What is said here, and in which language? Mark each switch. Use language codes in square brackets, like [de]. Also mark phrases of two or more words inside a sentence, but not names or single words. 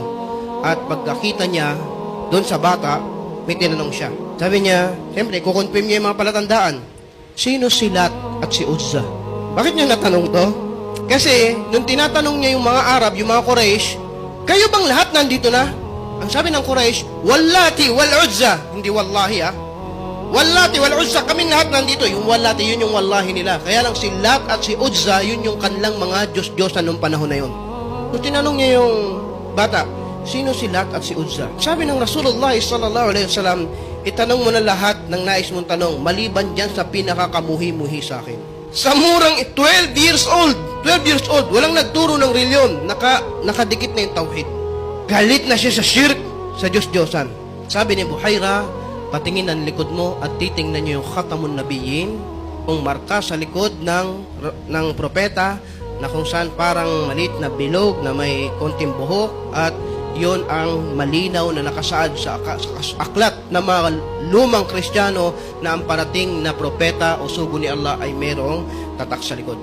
[tl] At pagkakita niya doon sa bata, may tinanong siya. Sabi niya, siyempre, kukonfirm niya yung mga palatandaan. Sino si Lat at si Uzza? Bakit niya natanong to? Kasi, nung tinatanong niya yung mga Arab, yung mga Quraysh, kayo bang lahat nandito na? Ang sabi ng Quraysh, [ar] واللات والعزى. [tl] Hindi wallahi [ar] واللات والعزى, [tl] kaming lahat nandito. Yung Wallati, yun yung wallahi nila. Kaya lang si Lat at si Uzza, yun yung kanilang mga Diyos-Diyosan nung panahon na yun. Nung tinanong niya yung bata, sino si Lat at si Uzza? Sabi ng Rasulullah [ar] صلى الله عليه وسلم, [tl] itanong mo na lahat ng nais mong tanong, maliban dyan sa pinakakamuhi-muhi sa akin. Sa murang 12 [en] years old, [tl] walang nagturo ng reliyon, nakadikit na yung tauhid. Galit na siya sa shirk, sa Diyos-Diyosan. Sabi ni Buhaira, patingin ang likod mo at titingnan niyo yung [ar] خاتم النبيين, [tl] kung marka sa likod ng propeta, na kung saan parang maliit na bilog na may konting buhok, at yon ang malinaw na nakasaad sa aklat ng mga lumang Kristiyano na ang parating na propeta o sugo ni Allah ay merong tatak sa likod.